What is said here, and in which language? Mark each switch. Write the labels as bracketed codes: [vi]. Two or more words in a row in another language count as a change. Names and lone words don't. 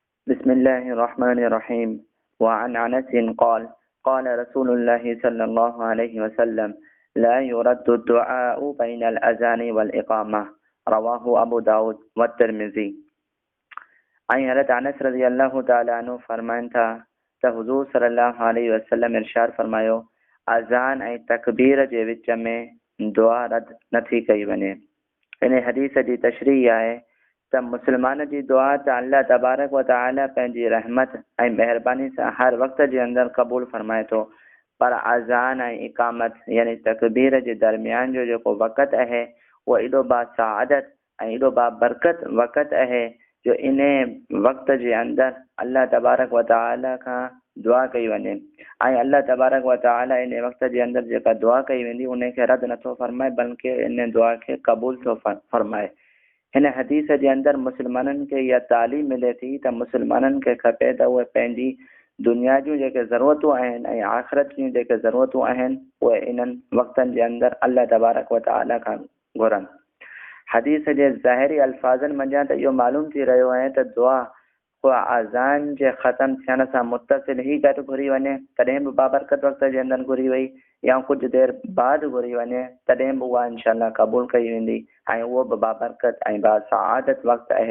[ar] بسم الله الرحمن الرحيم. وعن أنس قال قال رسول الله صلى الله عليه وسلم لا يرد الدعاء بين الأذان والإقامة. رواه أبو داود والترمذي. [sd] حضرت انس رضی اللہ تعالی عنہ فرمائن تھا त हुज़ूर [ar] صلى الله عليه وسلم [sd] इरशाद फरमायो अज़ान ऐं तकबीर जे विच में दुआ रद नथी कई वञे। इन हदीस जी तशरीह आहे त मुस्लमान जी दुआ त [ar] الله تبارك وتعالى [sd] पंहिंजी रहमत ऐं महिरबानी सां हर वक़्त जे अंदरि क़बूल फरमाए थो, पर अज़ान ऐं इकामत यानी तकबीर जे दरमियान जो जेको वक़्त आहे उहो एॾो बासआदत ऐं एॾो बाबरकत वक़्त आहे जो इन वक़्त जे अंदरि [ar] الله تبارك وتعالى [sd] खां दुआ कई वञे ऐं [ar] الله تبارك وتعالى [sd] इन वक़्त जे अंदरि जेका दुआ कई वेंदी उनखे रद्द नथो फरमाए, बल्कि इन दुआ खे क़बूल थो फरमाए। हिन हदीस जे अंदरि मुस्लमाननि खे इहा तालीम मिले थी त मुस्लमाननि खे खपे त उहे पंहिंजी दुनिया जूं जेके ज़रूरतूं आहिनि ऐं आख़िरत जूं जेके ज़रूरतूं आहिनि उहे इन्हनि वक़्तनि जे अंदरि [ar] الله تبارك وتعالى [sd] खां घुरनि। हदीस जे ज़ाहिरी अल्फाज़नि मंझां त इहो मालूम थी रहियो आहे त दुआ उहा अज़ान जे ख़तम थियण सां मुतसिल ई गॾु घुरी वञे तॾहिं बि बाबरकत वक़्त जे अंदरि घुरी वई, या कुझु देरि बाद घुरी वञे तॾहिं बि उहा इंशाअल्लाह क़बूल कई वेंदी ऐं उहो बि बाबरकत ऐं बासआदत वक़्तु आहे।